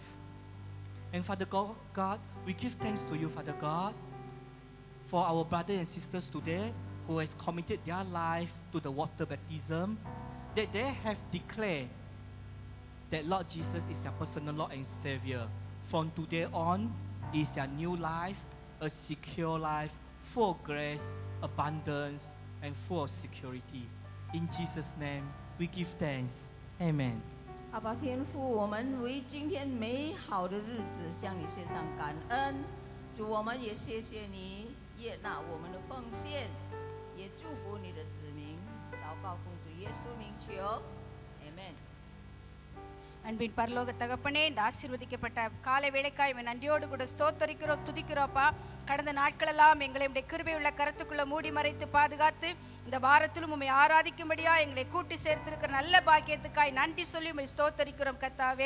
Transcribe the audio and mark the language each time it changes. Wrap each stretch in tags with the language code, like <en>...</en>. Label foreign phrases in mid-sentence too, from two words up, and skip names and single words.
<en>And Father God, we give thanks to you, Father God, for our brothers and sisters today who has committed their life to the water baptism, that they have declared that Lord Jesus is their personal Lord and Savior. From today on, is their new life, a secure life, full of grace, abundance, and full of security. In Jesus' name, we give thanks. Amen.</en> <zh>阿爸天父，我们为今天美好的日子向你献上感恩。主，我们也谢谢你悦纳我们的奉献，也祝福你的子民。祷告奉主耶稣名求 ，Amen。</zh> <ta>அன்பின் பரலோக தகப்பனே, இந்த ஆசீர்வதிக்கப்பட்ட காலை வேளைக்காய் நன்றியோடு கூட ஸ்தோத்தரிக்கிறோம், துதிக்கிறோப்பா. கடந்த நாட்களெல்லாம் எங்களை உடைய கிருபையுள்ள கரத்துக்குள்ள மூடி மறைத்து பாதுகாத்து இந்த வாரத்திலும் உம்மை ஆராதிக்கும்படியா எங்களை கூட்டி சேர்த்திருக்கிற நல்ல பாக்கியத்துக்காய் நன்றி சொல்லி உம்மை ஸ்தோத்தரிக்கிறோம் கர்த்தாவே.</ta>